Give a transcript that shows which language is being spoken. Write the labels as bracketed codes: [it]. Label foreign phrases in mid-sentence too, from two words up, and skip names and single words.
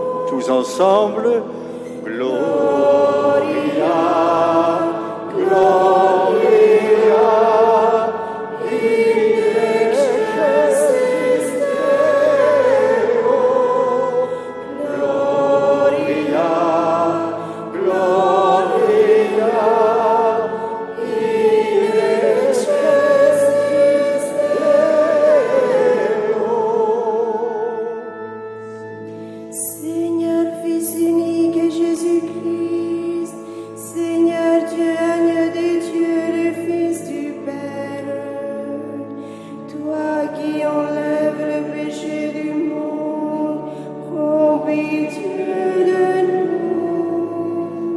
[fr] Tous ensemble, [la] Gloria, Gloria, in excelsis Deo. Gloria, Gloria, in excelsis Deo. [fr] Seigneur, Fils unique et Jésus-Christ, Seigneur Dieu, agneau des dieux, le Fils du Père, toi qui enlèves le péché du monde, prends pitié de nous.